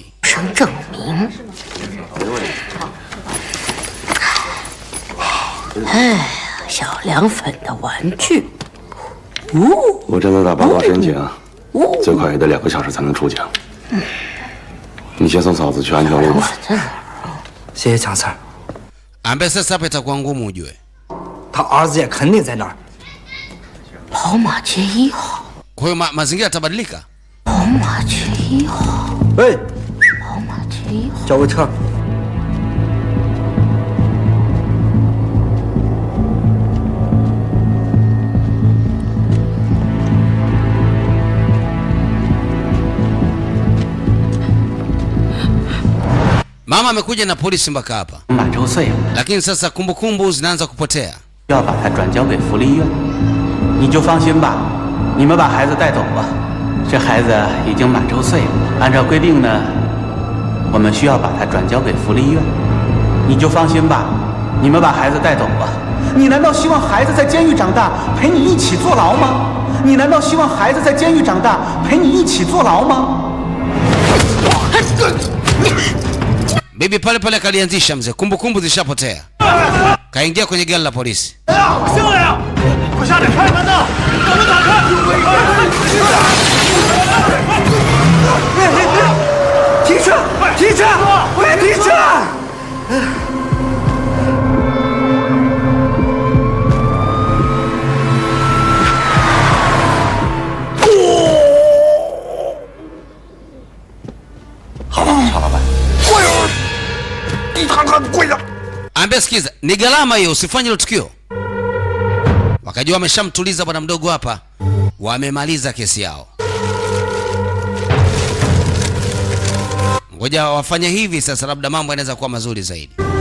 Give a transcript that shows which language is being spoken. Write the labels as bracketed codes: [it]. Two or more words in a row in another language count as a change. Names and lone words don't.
[zh] 生证明。哎，小凉粉的玩具。我正在打报告申请，最快也得2个小时才能出境。你先送嫂子去安全路吧。谢谢强 Sir。 [sw] Ambaye sasa hapa itakuwa ngumu ujue. [zh] 他儿子也肯定在那儿。跑马街1号。 [sw] Kwa hiyo mazingira yatabadilika. [zh] 跑马街1号。喂，跑马街1号。叫个车。 [sw] Mama amekuja na polisi mpaka hapa. [zh] 满周岁了， [sw] Lakini sasa kumbukumbu zinaanza kupotea. [zh] 要把他转交给福利院。你就放心吧，你们把孩子带走吧。这孩子已经满周岁了，按照规定呢，我们需要把他转交给福利院。你就放心吧，你们把孩子带走吧。你难道希望孩子在监狱长大，陪你一起坐牢吗？你难道希望孩子在监狱长大，陪你一起坐牢吗？ [sw] Bibi pale pale kalianzisha mzee, kumbukumbu zishapotea. Kaingia kwenye gari la polisi. [zh] 醒了呀！快下点开门呐！把门打开！停车！停车！我要停车！好了，曹老板。 [sw] Ambia sikiza, ni gharama hiyo, usifanye hilo tukio. Wakajua wameshamtuliza bwana mdogo hapa, wamemaliza kesi yao. Ngoja wafanye hivi sasa, labda mambo yanaweza kuwa mazuri zaidi.